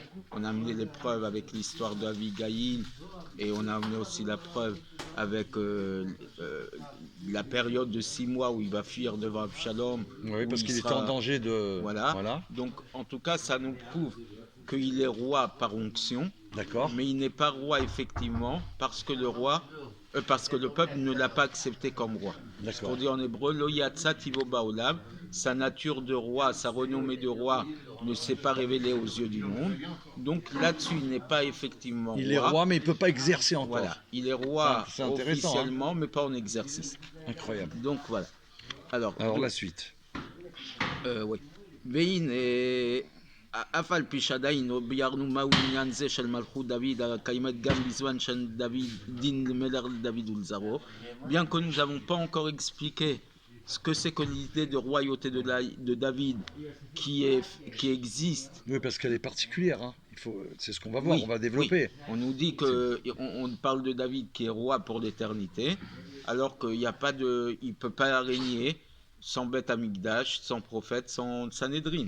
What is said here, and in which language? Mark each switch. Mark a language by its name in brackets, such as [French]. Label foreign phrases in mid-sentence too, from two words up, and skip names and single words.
[French] On a amené les preuves avec l'histoire d'Avigaïl et on a amené aussi la preuve avec la période de 6 mois où il va fuir devant Absalom. Oui, parce qu'il était en danger de... Voilà. Donc, en tout cas, ça nous prouve qu'il est roi par onction. D'accord. Mais il n'est pas roi effectivement parce que le peuple ne l'a pas accepté comme roi. Ce qu'on dit en hébreu, [Hebrew] לא יצא טיבו בעולם, [French] sa nature de roi, sa renommée de roi ne s'est pas révélée aux yeux du monde. Donc là-dessus, il n'est pas effectivement roi. Il est roi, mais il ne peut pas exercer encore. Voilà, il est roi c'est intéressant, officiellement, mais pas en exercice. Incroyable. Donc voilà. Alors la suite. [Hebrew] Oui. Vein et אף על פי שעדיין לא ביארנו מהו עניין זה של מלכות דוד הקיימת גם בזמן של דין למלך דוד ולזרעו, [French] bien que nous n'avons pas encore expliqué ce que c'est que l'idée de royauté de David qui existe. Oui, parce qu'elle est particulière, hein. C'est ce qu'on va voir, on va développer. Oui. On nous dit qu'on parle de David qui est roi pour l'éternité, alors qu'il n'y a pas il ne peut pas régner sans Beth Amikdash, sans prophète, sans Sanhedrin.